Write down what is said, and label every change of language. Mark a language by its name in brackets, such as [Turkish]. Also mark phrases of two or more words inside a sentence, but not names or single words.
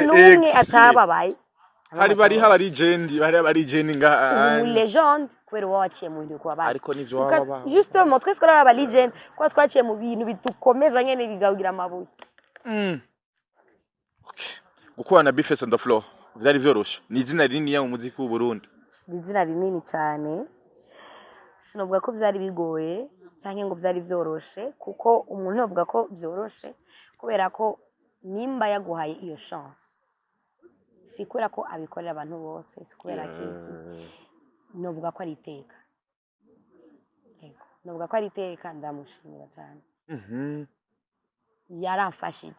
[Rundi] nta atababaye bari legend nga mu legend kubera waciye mu bintu kwabaye ariko nivyo waba justement twese twari aba legend kwa twaciye mu bintu bitukomeza nyene bigagira amabuye okay gukora na Bifes on the floor vyari vyoroshe ni izina rinini ya mu muziki w'u Burundi ni izina rinini cyane sinovuga ko vyari bigoye cyangwa ngo vyari vyoroshe kuko umuntu avuga ko vyoroshe kubera ko nimba yaguhaye iyo chance si kubera ko abikorera abantu bose si kubera kiki novuga ko ari iteka novuga ko ari iteka ndamushimira cyane yaramfashije